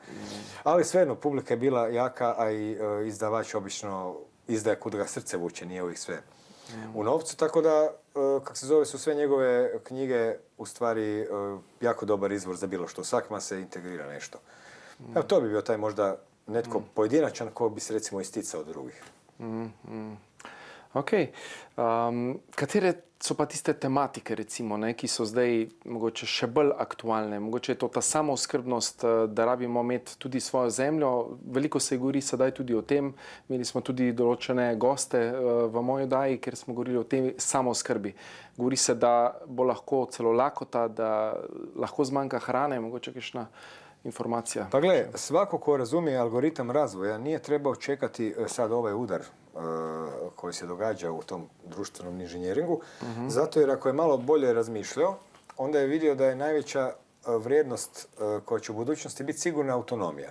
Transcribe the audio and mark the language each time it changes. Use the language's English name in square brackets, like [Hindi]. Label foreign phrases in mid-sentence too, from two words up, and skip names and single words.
[Croatian] Ali svejedno, publika je bila jaka, a i izdavač obično izdaje kud ga srce vuče, nije uvijek sve u novcu, tako da, su sve njegove knjige u stvari jako dobar izvor za bilo što. Svakima se integrira nešto. Evo, to bi bio taj možda netko pojedinačan ko bi se recimo isticao od drugih. Ok. [Slovenian] Katere so pa tiste tematike, recimo, ki so zdaj mogoče še bolj aktualne? Mogoče je to ta samooskrbnost, da rabimo imeti tudi svojo zemljo. Veliko se govori sedaj tudi o tem. Imeli smo tudi določene goste v moji oddaji, kjer smo govorili o tem samooskrbi. Govori se, da bo lahko celo lakota, da lahko zmanjka hrane, mogoče kakšna informacija. [Croatian] Pa gle, svako ko razumije algoritam razvoja nije trebao čekati sad ovaj udar koji se događa u tom društvenom inženjeringu, zato jer ako je malo bolje razmišljao, onda je vidio da je najveća vrijednost koja će u budućnosti biti sigurna autonomija.